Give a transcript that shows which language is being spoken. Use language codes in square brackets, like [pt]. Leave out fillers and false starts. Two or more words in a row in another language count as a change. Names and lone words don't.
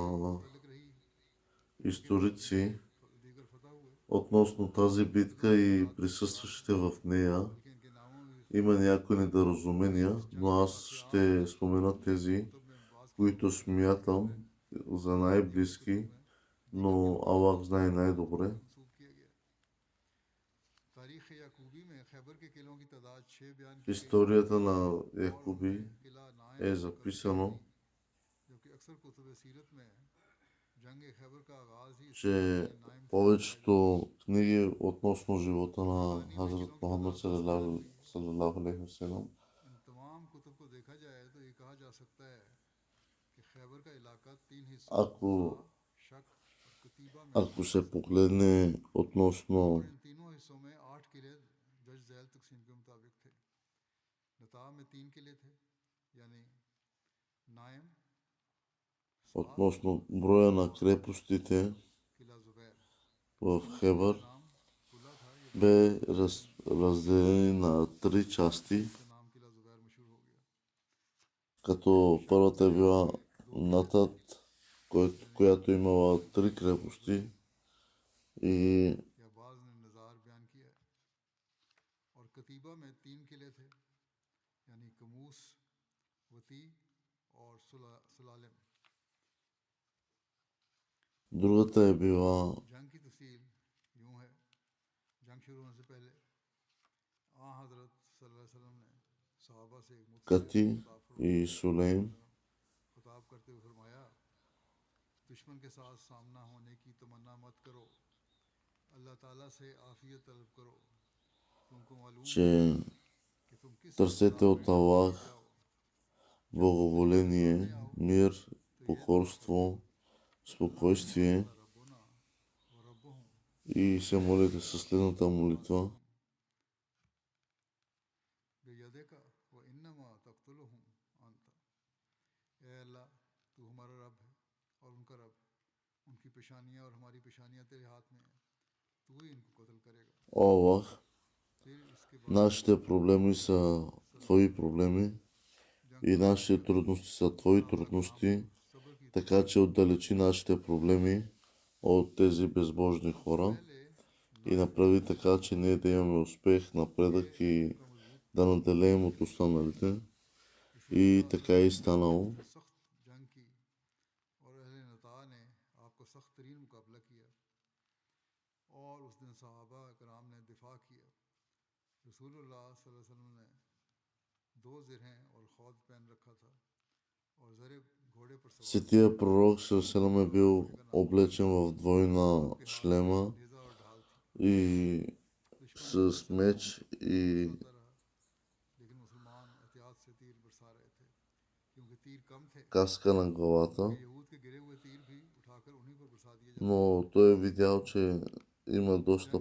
[bg] а, [ur] متعلق رہی لیکن [bg] историци, [ur] دیگر فتح ہوئے [bg] относно тази [ur] इनके [bg] битка [ur] ज़ुल्म [bg] и [ur] جہاد کے خلاف [bg] присъстващите в нея, [ur] بلکہ ان کے ناموں میں بھی [bg] има [ur] اختلاف ہے [bg] някои недоразумения, [ur] اس جنگ [bg] но [ur] के [bg] аз [ur] वाक़यात [bg] ще спомена тези, [ur] کتب میں بعض قسم [bg] които [ur] کے ذکر [bg] смятам [ur] है [bg] за [ur] اور دیگر کتب [bg] най-близки, [ur] میں دیگر [bg] но [ur] قلعوں کا [bg] Аллах знае най-добре. [ur] منسوب کیا گیا تاریخ یعقوبی میں خیبر کے قلعوں کی تعداد 6 بیان [bg] В [ur] کی گئی [bg] историята на [ur] اور ان میں [bg] Якуби [ur] किला [bg] е [ur] ناعم کا ذکر [bg] записано, [ur] نہیں جبکہ اکثر کتب سیرت میں جنگ خیبر کا آغاز ہی اس کے [bg] че [ur] قلعے ناعم سے بتایا گیا ہے [bg] повечето книги относно живота на [ur] مغانی میں [bg] Хазрат [ur] قلعوں کی [bg] Мухаммад [ur] تعداد 10 بیان کی ہے [ar] صلى الله عليه وسلم, [ur] ان تمام کتب کو دیکھا جائے تو یہ کہا جا سکتا ہے کہ خیبر کا علاقہ 3 حصوں [bg] ако, [ur] زا شق اور کتیبہ میں [bg] ако [ur] तकसीम [bg] се [ur] کر سکتے ہیں [bg] погледне [ur] और [bg] относно [ur] ان تینوں حصوں میں 8 قلعے جج جھیل تقسیم کے مطابق تھے نطاۃ میں 3 قلعے تھے یعنی ناعم سات [bg] относно броя на [ur] और [bg] крепостите [ur] قلعہ زبیر [bg] в [ur] تینوں قلعوں [bg] Хебър [ur] کا نام قلہ تھا یہ بدولت [bg] бе разделени на три части, [ur] سے نام قلعہ زبیر مشہور ہو گیا [bg] като [ur] शक [bg] първата е [ur] में [bg] била [ur] 2 قلعے [bg] Натат, [ur] यानी [bg] която имала три крепости и [ur] یا بعض نے نزار بیان کیا ہے اور کتیبہ میں 3 قلعے تھے یعنی قموص وطی اور سلالم [bg] другата е била [ur] جنگ کی تفصیل یوں ہے جنگ شروع ہونے سے پہلے آ حضرت [ar] صلى الله عليه وسلم [ur] نے صحابہ سے ایک مختصر [bg] Кати [ur] खिताब [bg] и [ur] फरमाया। [bg] Сулейм. [ur] خطاب کرتے ہوئے فرمایا، دشمن کے ساتھ سامنا ہونے کی تمنا مت کرو، اللہ تعالیٰ سے عافیت طلب کرو. تم کو معلوم ہے [bg] че [ur] کہ تم کس [bg] търсете [ur] حالات میں [bg] от Аллах [ur] لیے جاؤ۔ جب تم دشمن کے [bg] благоволение, [ur] سامنے آؤ [bg] мир, [ur] تو یہ دعا کرو, [bg] покорство, [ar] اللهم [bg] спокойствие [ar] أنت ربنا و ربهم [bg] и се молите със следната молитва. [ar] نواصيهم بيدك و إنما تقتلهم أنت. [ur] اے اللہ، تو ہمارا رب ہے اور ان کا رب، ان کی پیشانیاں اور ہماری پیشانیاں تیرے ہاتھ میں ہیں، تو ہی ان کو قتل کرے گا. [bg] О Аллах, [ur] پھر اس کے بعد [bg] нашите проблеми са Твои проблеми [ur] जंग [bg] и [ur] کا اعلان [bg] нашите [ur] किया। [bg] трудности са Твои [ur] صحابہ کرام [bg] трудности, [ur] صبر کی [bg] така че отдалечи нашите проблеми от тези безбожни [ur] सबसे [bg] хора [ur] पहले [bg] и [ur] नस्र [bg] направи [ur] और [bg] така, че ние да имаме успех, [ur] ये [bg] напредък и [ur] ان کا مضبوط [bg] да наделеем от останалите. И [ur] रसूलुल्लाह [bg] така [ur] सल्लल्लाहु [bg] е [ar] عليه وسلم ने [bg] станало. [ur] پھر سخت جنگ کی اور اہل نطاۃ نے آپ کو سخت ترین مقابلہ کیا اور اس دن صحابہ کرام نے دفاع کیا. रसूलुल्लाह [ar] صلى الله عليه وسلم [ur] نے دو زرہیں اور خود پہن رکھا تھا اور ذرے گھوڑے پر سوار تھے. [bg] Светия пророк Сърселям е [ur] और [bg] бил [ur] گھوڑے کا نام [bg] облечен в двойна [ur] سب کے ہاتھ میں [bg] шлема [ur] نیزہ اور ڈھال تھی. [bg] и [ur] दुश्मन [bg] с [ur] मुसलसल [bg] меч и [ur] برساتا رہا، لیکن مسلمان احتیاط سے تیر برسا رہے تھے کیونکہ تیر کم تھے, [bg] каска на главата. [ur] کیونکہ یہود کے گرے ہوئے تیر بھی اٹھا کر انہیں پر برسا دیے جاتے تھے. [bg] Но той е видял, че има [ur] जंग [bg] доста